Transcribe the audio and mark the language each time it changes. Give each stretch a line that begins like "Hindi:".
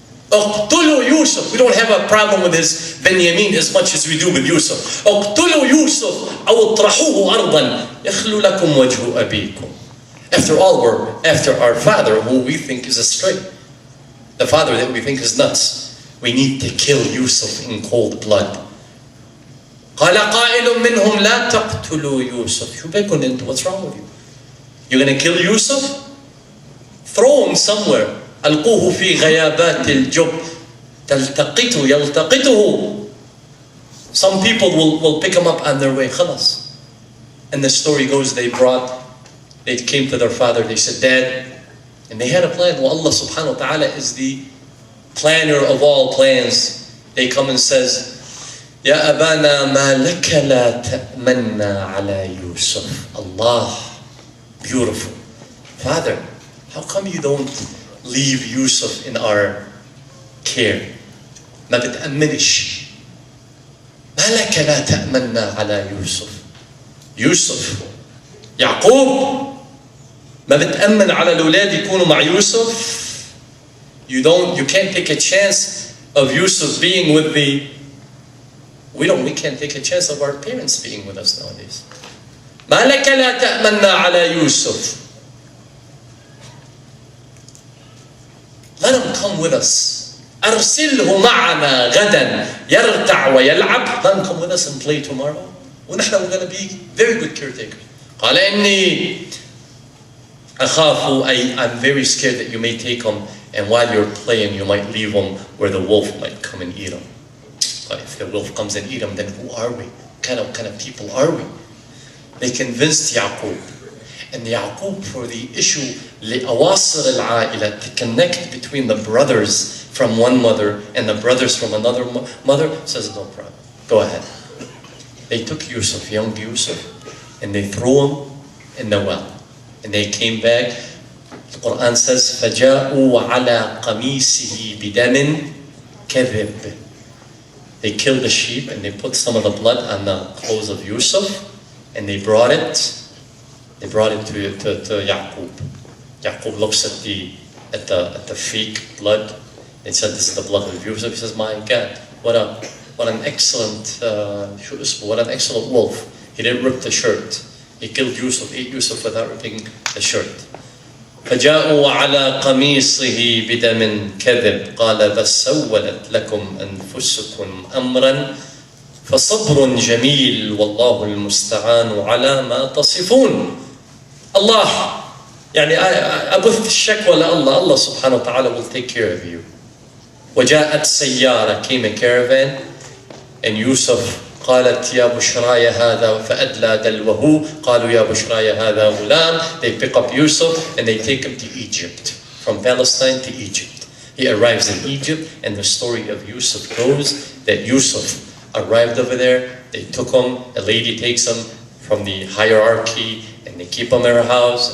Arabic: Uqtulu Yusuf.
English: We don't have a problem with his Benjamin as much as we do with Yusuf.
Arabic: Uqtulu Yusuf. Aw utrahuhu ardan. Yakhlu lakum wajhu abikum.
English: After all, we're after our father, who we think is astray. The father that we think is nuts. We need to kill Yusuf in cold blood.
Arabic: قال قائل منهم لا تقتلوا يوسف. شو بكون انتوا?
English: What's wrong with you? You're going to kill Yusuf? Throw him somewhere.
Arabic: ألقوه في غيابات الجب يلتقطه.
English: Some people will pick him up on their way.
Arabic: خلاص.
English: And the story goes, they came to their father, they said, Dad, and they had a plan. Well, Allah subhanahu wa ta'ala is the planner of all plans. They come and says,
Arabic: Ya abana ma laka la ta'manna ala Yusuf.
English: Allah, beautiful. Father, how come you don't leave Yusuf in our care?
Arabic: ما بتأمنش. ما لك لا تأمننا على يوسف. يوسف. يعقوب. ما بتأمن على الأولاد يكونوا مع يوسف.
English: You can't take a chance of Yusuf being with the. We can't take a chance of our parents being with us nowadays.
Arabic: ما لك لا تأمننا على يوسف.
English: Let him come with us.
Arabic: أرسله معنا غدا يرتع ويلعب.
English: Let him come with us and play tomorrow.
Arabic: ونحن
English: we're going to be very good caretakers.
Arabic: قال إني أخاف.
English: I'm very scared that you may take him, and while you're playing, you might leave him where the wolf might come and eat him. But if the wolf comes and eat him, then who are we? What kind of people are we? They convinced Yaqub. And Yaqub, for the issue,
Arabic: لأواصر العائلة,
English: to connect between the brothers from one mother and the brothers from another mother, says no problem. Go ahead. They took Yusuf, young Yusuf, and they threw him in the well. And they came back. The Quran says,
Arabic: فَجَاءُوا عَلَى قَمِيسِهِ بِدَمٍ كَذِبٍ.
English: They killed the sheep and they put some of the blood on the clothes of Yusuf, and they brought it to Yaqub. Yaqub looks at the fake blood. They said, this is the blood of Yusuf. He says, my God, what an excellent wolf. He didn't rip the shirt. He killed Yusuf, ate Yusuf without ripping the shirt.
Arabic: فجاءوا على قميصه بدم كذب قال بل سولت لكم أنفسكم أمرا فصبر جميل والله المستعان على ما تصفون. Allah, يعني أبث الشكوى لله.
English: Allah subhanahu wa ta'ala will take care of you.
Arabic: وجاءت سيارة,
English: came a caravan, and
Arabic: Yusuf قالت يا بشراي هذا فأدلى دلوه قالوا يا بشراي هذا غلام.
English: They pick up Yusuf and they take him to Egypt, from Palestine to Egypt. He arrives in Egypt, and the story of Yusuf goes that Yusuf arrived over there. They took him, a lady takes him from the hierarchy, and they keep him in her house.